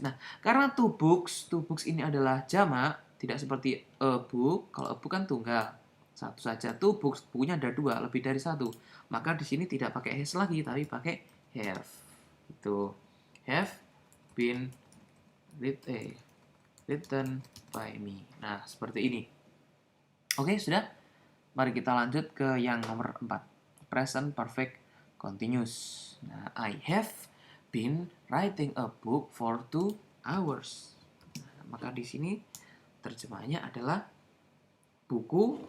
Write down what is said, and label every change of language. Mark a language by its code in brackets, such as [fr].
[id] Nah, karena [en] two books [id] ini adalah jamak, tidak seperti [en] a book. [id] Kalau [en] a book [id] kan tunggal, satu saja. [en] Two books, [id] bukunya ada dua, lebih dari satu. Maka di sini tidak pakai has lagi, tapi pakai have. Itu [en] have been written by me. [id] Nah, seperti ini. Oke, sudah. Mari kita lanjut ke yang nomor 4. Present perfect continuous. [en] Nah, I have been writing a book for 2 hours. [id] Nah, maka di sini terjemahnya adalah buku.